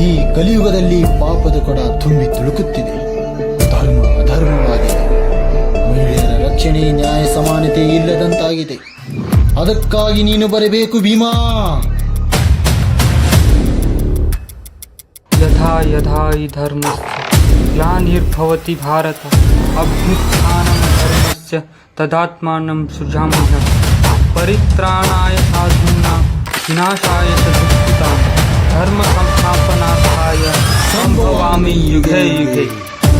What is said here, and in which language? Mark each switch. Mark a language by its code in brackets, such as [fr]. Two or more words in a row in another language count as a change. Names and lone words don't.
[kn] ಕಲಿಯುಗದಲ್ಲಿ ಪಾಪದ ಕೊಡ ತುಂಬಿ ತುಳುಕುತ್ತಿದೆ. ಧರ್ಮ ಅಧರ್ಮವಾಗಿದೆ. ಮಹಿಳೆಯರ ರಕ್ಷಣೆ, ನ್ಯಾಯ, ಸಮಾನತೆ ಇಲ್ಲದಂತಾಗಿದೆ. ಅದಕ್ಕಾಗಿ ನೀನು ಬರಬೇಕು ಭೀಮಾ. [sa] ಯಥಾ ಯಥಾ ಹಿ ಧರ್ಮಸ್ಯ ಗ್ಲಾನಿರ್ಭವತಿ ಭಾರತ ಅಭ್ಯುತ್ಥಾನಂ ಧರ್ಮಸ್ಯ ತದಾತ್ಮಾನಂ ಸೃಜಾಮ್ಯಹಂ ಪರಿತ್ರಾಣಾಯ ಸಾಧೂನಾಂ ವಿನಾಶಾಯ ಚ ದುಷ್ಕೃತಾಂ ಧರ್ಮ ಸಂಸ್ಥಾಪನಾರ್ಥಾಯ ಸಂಭವಾಮಿ ಯುಗೆ ಯುಗೆ.